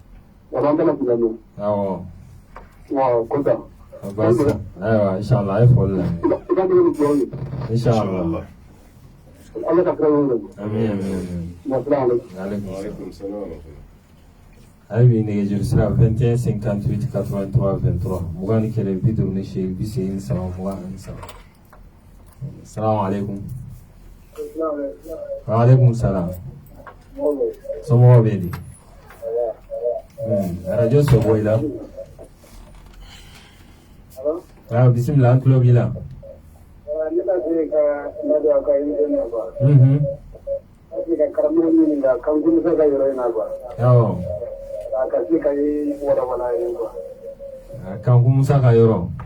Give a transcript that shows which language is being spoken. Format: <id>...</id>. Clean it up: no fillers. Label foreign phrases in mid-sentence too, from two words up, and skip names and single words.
<bm>basi ayiwa inshallah a ye foli la inshallah amin ale bi nɛgɛjuru sira 21 58 83 23 mugan ni kɛlɛ 58 23</bm> <ar>السلام عليكم وعليكم السلام</ar> <bm>somɔgɔw bɛ di radio sɔbɔ i la bisimila an tulo b'i la Kanku Musa ka yɔrɔ</bm>